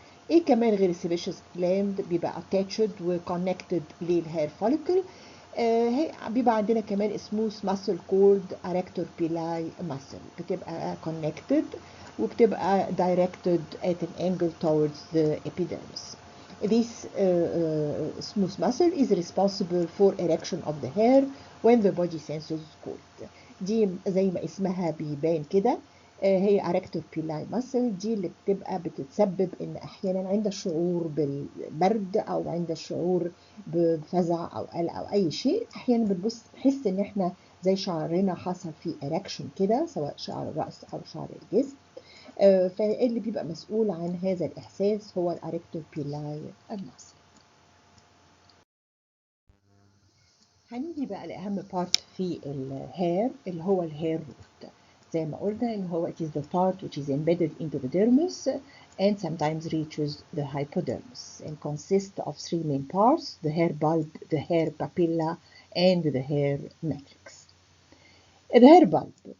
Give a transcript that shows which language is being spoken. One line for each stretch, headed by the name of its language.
Arabic: ايه كمان غير السيبيشيوس جلاند بيبقى اتاتشد وكونكتد للهير فوليكل؟ بيبقى عندنا كمان سموث ماسل كولد اريكتور بيلاي ماسل بتبقى كونكتد وبتبقى
English: directed at an angle towards the epidermis. This smooth muscle is responsible for erection of the hair when the body senses cold.
Arabic: دي زي ما اسمها بيبان كده هي arrector pilae muscle دي اللي بتبقى بتتسبب ان احيانا عند الشعور بالبرد او عند الشعور بفزع او قلق او اي شيء احيانا بنبص نحس ان احنا زي شعرنا حصل فيه erection كده سواء شعر الراس او شعر الجسم. فاللي بيبقى مسؤول عن هذا الإحساس هو الأريكتور بيلاي الماسل. هنيجي بقى لأهم بارت في الهير اللي هو الهير روت. زي ما قلنا إن هو
English: it is the part which is embedded into the dermis and sometimes reaches the hypodermis and consists of three main parts: the hair bulb, the hair papilla, and the hair matrix. The hair bulb.